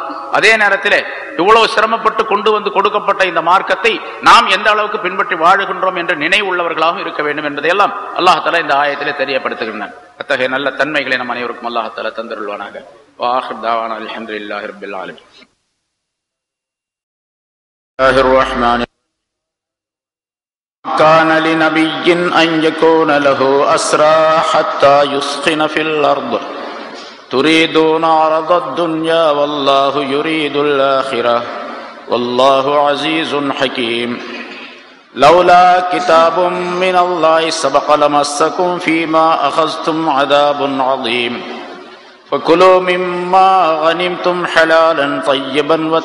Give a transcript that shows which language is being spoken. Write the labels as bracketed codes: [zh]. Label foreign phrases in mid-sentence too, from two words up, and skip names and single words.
[ta] அதே நேரத்தில் இவ்வளவு சிரமப்பட்டு கொண்டு வந்து கொடுக்கப்பட்ட இந்த மார்க்கத்தை நாம் எந்த அளவுக்கு பின்பற்றி வாழுகின்றோம் என்ற நினைவுள்ளவர்களாகவும் இருக்க வேண்டும் என்பதையெல்லாம் [ar] الله تعالى [ta] இந்த ஆயத்திலே தெரியப்படுத்துகின்றான். அத்தகைய நல்ல தன்மைகளை நம் அனைவருக்கும் [ar] الله تعالى [ta] தந்தருள்வானாக. [ar] وآخر دعوانا الحمد لله رب العالمين. كان لنبي أن يكون له أسرى حتى يسخن في الأرض تريدون عرض الدنيا والله يريد الآخرة والله عزيز حكيم لولا كتاب من الله سبق لمسكم فيما أخذتم عذاب عظيم فكلوا مما غنمتم حلالا طيبا